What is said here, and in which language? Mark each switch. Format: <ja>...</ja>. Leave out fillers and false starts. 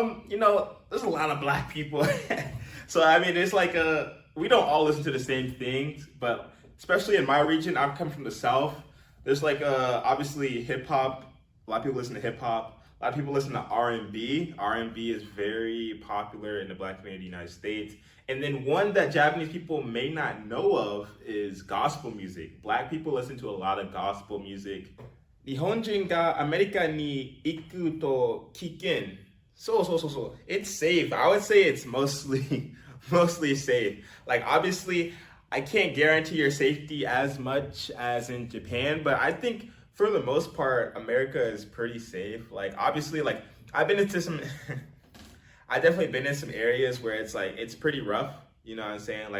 <en>You know, there's a lot of black people. So I mean, it's like we don't all listen to the same things, but especially in my region, I've come from the South. There's like obviously hip hop. A lot of people listen to hip hop. A lot of people listen to R&B. R&B is very popular in the Black community in the United States. And then one that Japanese people may not know of is gospel music. Black people listen to a lot of gospel music.</en> <ja>日本人がアメリカに行くと危険。そう。</ja> <en>It's safe. I would say it's mostly safe. Like obviously, I can't guarantee your safety as much as in Japan, but I think for the most part, America is pretty safe. Like obviously, like I've been into some I definitely been in some areas where it's like it's pretty rough, you know what I'm saying?</en>